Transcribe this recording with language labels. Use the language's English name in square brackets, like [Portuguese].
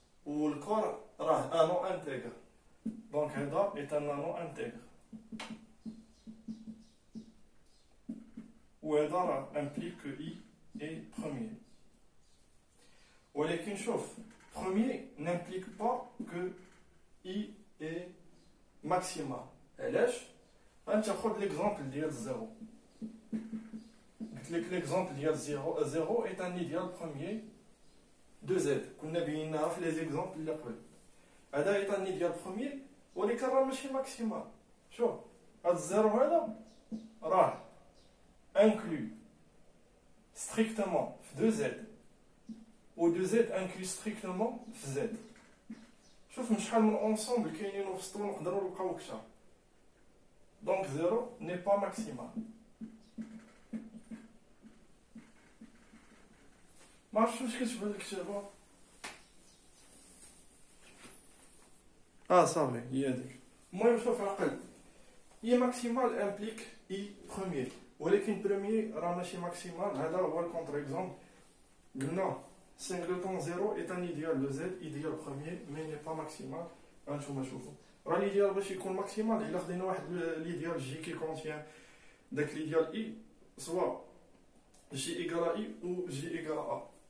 [French] Ou le corps راه un nom intègre. Donc هذا est un nom intègre. Ou هذا راه implique que I est premier. [Arabic] ولكن شوف, [French] premier n'implique pas que I est maximal. [Arabic] علاش؟ غنتاخذ l'exemple ديال 0. قلت لك [French] l'exemple ديال 0 est un idéal premier de Z. [Arabic] كنا بيناها في les exemples اللي قبل. [French] هذا est un idéal premier [Arabic] ولكن راه ماشي [French] maximal. [Arabic] شوف, هذا الزيرو هذا راه [French] inclus strictement [Arabic] في 2Z. [French] و 2Z inclus strictement في Z. [Arabic] شوف شحال من ensemble كاينين في السطور نقدروا نلقاو كثر. [French] Donc 0 n'est pas maximal. [Arabic] ما عرفتش واش كتبان الكتابة. صافي هي هذيك. المهم شوف عقل. [French] I maximal implique I premier. [Arabic] ولكن premier راه ماشي maximal. هذا هو الكونتر اكزومبل. [French] قلنا singleton 0 est un idéal de Z, idéal premier, mais n'est pas maximal. [Arabic] هانتوما شوفوا. [French] راه l'idéal [Arabic] باش يكون [French] maximal [Arabic] إلا خدينا واحد [French] l'idéal J qui contient داك l'idéal I, soit J égale à I ou J égale à A.